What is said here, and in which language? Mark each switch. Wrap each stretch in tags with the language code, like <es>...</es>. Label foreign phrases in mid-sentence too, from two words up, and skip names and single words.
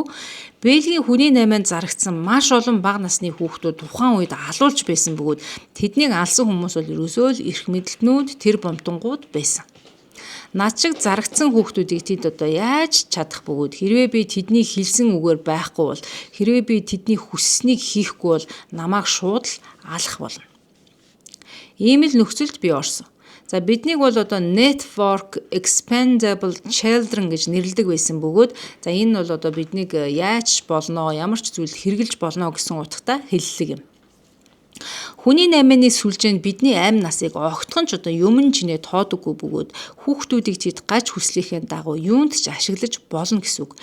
<mn>Бельгийн хүний наймаанд зарагдсан маш олон бага насны хүүхдүүд тухайн үед алуулж байсан бөгөөд тэднийг алсан хүмүүс бол ерөөсөө л эрх мэдэлтнүүд тэр бомтонгууд байсан. Над шиг зарагдсан хүүхдүүдийг тэд одоо яаж чадах бөгөөд хэрвээ би тэдний хэлсэн үгээр байхгүй бол хэрвээ би тэдний хүсснийг хийхгүй бол намайг шууд л алах болно. Ийм л нөхцөлд би орсон. За биднийг бол одоо</mn> <en>network expandable children</en> <mn>гэж нэрлэдэг байсан бөгөөд за энэ бол одоо биднийг яаж болно, ямар ч зүйлд хэрэгжилж болно гэсэн утгатай хэллэг юм. Хүний 8-ны сүлжээнд бидний амь насыг огтхон ч одоо юмн чинээ тоодоггүй бөгөөд хүүхдүүдийг тэд гаж хүслийнхээ дагуу юунд ч ашиглаж болно гэсэн үг.</mn>